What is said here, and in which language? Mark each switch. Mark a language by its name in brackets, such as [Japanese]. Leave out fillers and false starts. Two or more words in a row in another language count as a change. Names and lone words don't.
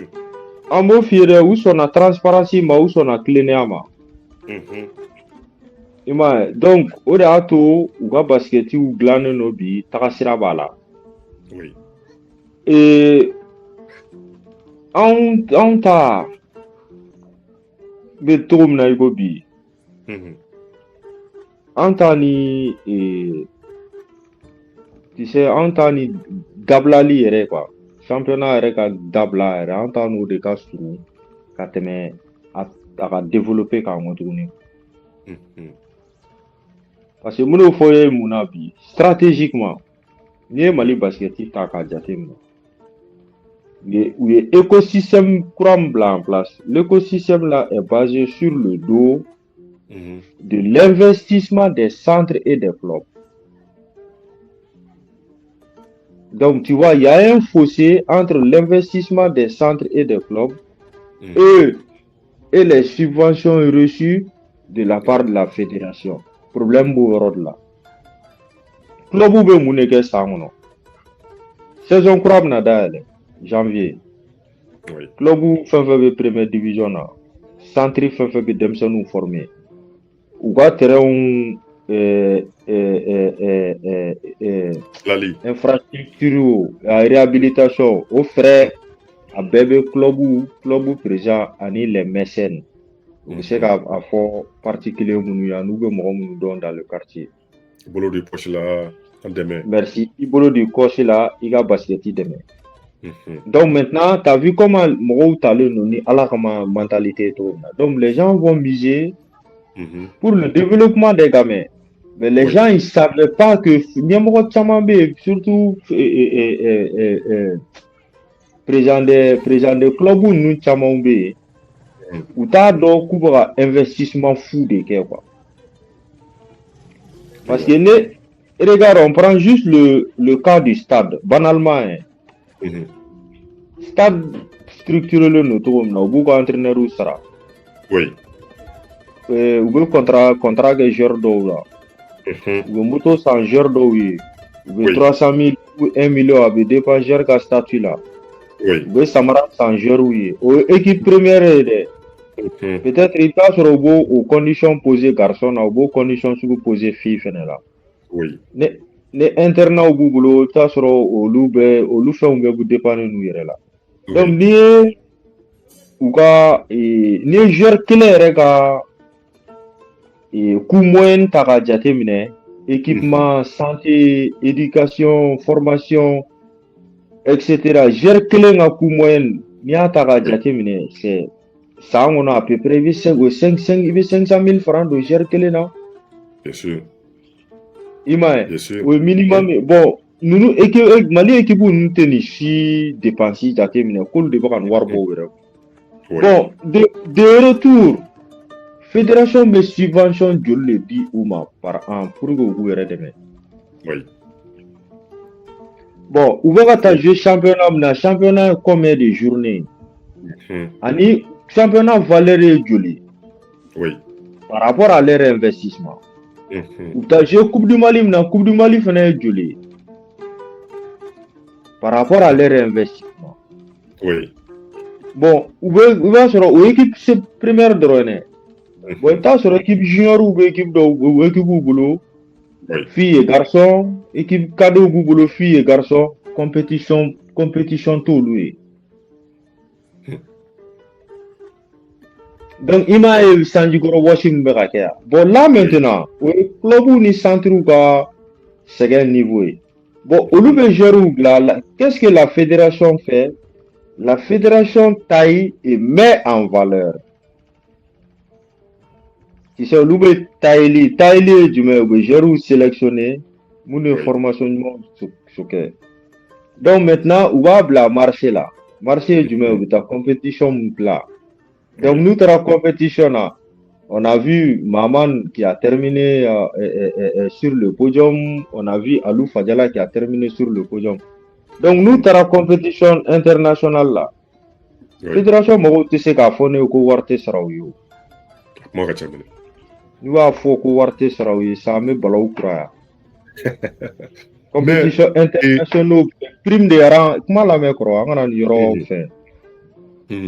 [Bambara] an b'o f'i ye dɛ u sɔnna transparency ma u sɔnna tilennenya ma i m'a ye donc o de y'a to u ka basketiw dilannen don bi taga sira b'a la anw ta bɛ cogo min na i ko bi an ta ni [French] tu sais [Bambara] an ta ni dabilali yɛrɛ quoi championnat yɛrɛ ka dabila yɛrɛ an ta n'o de ka surun ka tɛmɛ a ka développer k'an kɔ tuguni parce que minnu fɔ ye mun na bi stratégiquement n'i ye Mali basketi ta k'a jateminɛ u ye écosystème kura min bila [French] en place l'écosystème là est basé sur le dos de l'investissement des centres et des clubs. Donc tu vois, il y a un fossé entre l'investissement des centres et des clubs et les subventions reçues de la part de la fédération. [Bambara] Problème b'o yɔrɔ de la. Club bɛ mun de kɛ san kɔnɔ? Saison kura bɛna dayɛlɛ janvier. Club fɛn fɛn bɛ [French] première division [Bambara] na, centre fɛn fɛn bɛ denmisɛnninw former. U ka terrainw infrastructure réhabilitation o frais a bɛɛ bɛ club président ani [French] les mécènes [Bambara] u bɛ se k'a fɔ parti kelen minnu ye n'u bɛ mɔgɔ minnu dɔn [French] dans le quartier. [Bambara] bolo di poche la an dɛmɛ. [French] Merci. [Bambara] I bolo di kɔsi la i ka basketi dɛmɛ. [French] Donc maintenant, tu as vu comment [Bambara] mɔgɔw talen don ni Ala kama mentalité ye cogo min na. [French] Donc les gens vont miser pour le développement des gamins. Mais les gens ils savaient pas que [Bambara] ɲɛmɔgɔ caman bɛ yen surtout [French] président de club [Bambara] ninnu caman bɛ yen u t'a dɔn k'u bɛ ka [French] investissement fou [Bambara] de kɛ quoi. [French] Parce que regarde, on prend juste le cas du stade, banalement. [Bambara] Stade structuré le noto na u b'u ka entraîneur sara. [French] Oui. [Bambara] U bɛ contrat kɛ joueur dɔw la. U bɛ moto san joueur dɔw ye. U bɛ 300 000 ou 1 million a bɛ dépend joueur ka statut la. [French] Oui. [Bambara] U bɛ samara san joueur ye. O ye [French] équipe première [Bambara] ye dɛ. Peut-être i t'a sɔrɔ u b'o o condition poser garçon na u b'o condition sugu poser fille fɛnɛ la. [French] Oui. [Bambara] Ne internat b'u bolo i t'a sɔrɔ olu fɛnw bɛɛ b'u dépendre n'u yɛrɛ la. Donc ni ye u ka ni ye joueur kelen yɛrɛ ka [French] coût moyen [Bambara] ta k'a jate minɛ [French] équipement santé éducation formation etc. [Bambara] joueur kelen ka [French] coût moyen [Bambara] n'i y'a ta k'a jate minɛ c'est san kɔnɔ [French] à peu près [Bambara] i bɛ 500 000 francs don joueur kelen na. [French] Bien sûr. [Bambara] I m'a ye o ye minimum ye bon ninnu Mali équipe ninnu tɛ nin si dépense jate minɛ k'olu de bɛ ka nin wari bɔ u yɛrɛ. [French] Bon de retour [Bambara] fédération bɛ subvention joli de di u ma [French] par an pour que [Bambara] u k'u yɛrɛ dɛmɛ. [French] Oui. [Bambara] Bon u bɛ ka taa jouer championnat min na [French] championnat combien de journées [Bambara] ani championnat valeur ye joli. [French] Oui. Par rapport à leur investissement. [Bambara] U bɛ taa jouer coupe du Mali min na coupe du Mali fɛnɛ ye joli [French] par rapport à leur investissement. Oui. [Bambara] Bon u b'a sɔrɔ o [French] équipe première [Bambara] dɔrɔn dɛ. Bon i bɛ taa sɔrɔ [French] équipe junior [Bambara] bɛ équipe b'u bolo. [French] Filles et garçons, équipe cadeau [Bambara] b'u bolo [French] filles et garçons, [Bambara] compétition t'olu ye. Donc i m'a ye sanjikɔrɔ wɔsi min bɛ ka kɛ yan. [French] Bon là maintenant [Bambara] o ye club ni centre ka sɛgɛn niveau ye. Bon olu bɛ joueurs bila la. [French] Qu'est-ce que la fédération fait? La fédération taille et met en valeur. Tu sais, [Bambara] olu bɛ tailler ye jumɛn ye? U bɛ joueurs sélectionner minnu ye formation ɲuman kɛ. Donc maintenant u b'a bila marché la. Marché ye jumɛn ye? U bɛ taa compétition min bila. Donc n'u taara compétition na, [French] on a vu Maman qui a terminé sur le podium, on a vu Alou Fadjala qui a terminé sur le podium. [Bambara] Donc n'u taara [French] compétition internationale [Bambara] la. Fédération mɔgɔw tɛ se k'a fɔ ne ye ko wari tɛ sara u ye o. Kuma ka ca minɛ. N'u b'a fɔ ko wari tɛ sara u ye sa an bɛ balawu kura yan. [French] Compétition internationale prime de rang [Bambara] kuma lamɛn kɔrɔ an kana nin yɔrɔ fɛn.